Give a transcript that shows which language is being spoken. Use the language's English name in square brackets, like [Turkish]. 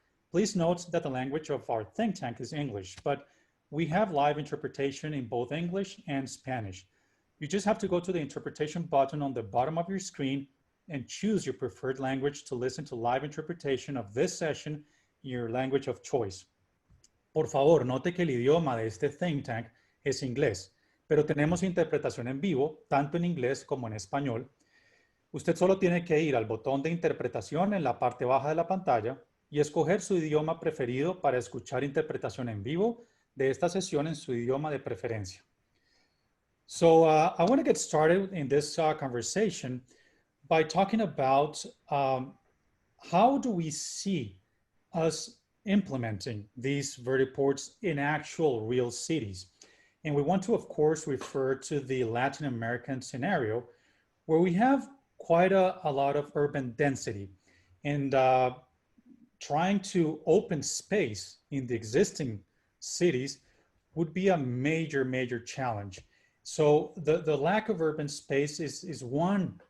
[English] Please note that the language of our think tank is English, but we have live interpretation in both English and Spanish. You just have to go to the interpretation button on the bottom of your screen and choose your preferred language to listen to live interpretation of this session in your language of choice. [Spanish] Por favor, note que el idioma de este think tank es inglés, pero tenemos interpretación en vivo, tanto en inglés como en español. Usted solo tiene que ir al botón de interpretación en la parte baja de la pantalla y escoger su idioma preferido para escuchar interpretación en vivo de esta sesión en su idioma de preferencia. [English] So I want to get started in this conversation by talking about how do we see us implementing these vertiports in actual real cities. And we want to, of course, refer to the Latin American scenario where we have quite a lot of urban density and trying to open space in the existing cities would be a major challenge. So the lack of urban space is one